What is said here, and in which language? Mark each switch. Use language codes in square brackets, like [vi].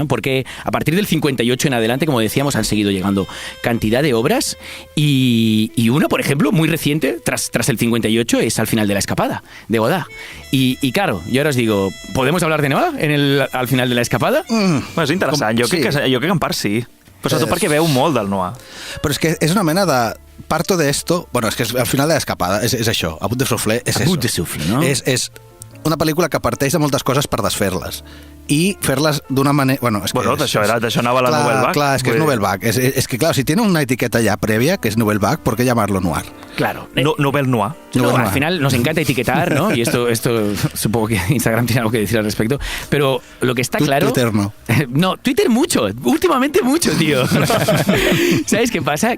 [es] Porque a partir del 58 en adelante, como decíamos, han seguido llegando cantidad de obras y una, por ejemplo, muy reciente, tras el 58, es Al final de la escapada, de Godard. Y claro, yo ahora os digo, ¿podemos hablar de noir al final de la escapada? [ca] Bueno, és interessant. Jo crec que en part sí. Però sobretot perquè veu molt del noir. Però és que és una mena de... [es] Parto de esto... [ca] Bueno, és que al final de l'escapada és això. [es] A Bout de Soufflé és eso. A Bout de Soufflé, no? [ca] És una pel·lícula que parteix de moltes coses per desfer-les i fer-les d'una manera... Bueno, d'això anava la Nouvelle Vague. Clar, és que és Nouvelle Vague. És que, [es] claro, si tiene una etiqueta ya previa, que es Nouvelle Vague, ¿por qué llamarlo noir? Claro. Nouvelle Noir. No, al final nos encanta etiquetar, ¿no? Y esto supongo que Instagram tiene algo que decir al respecto. Pero lo que está claro... Twitter no. No, Twitter mucho. Últimamente mucho, tío. ¿Sabes qué pasa?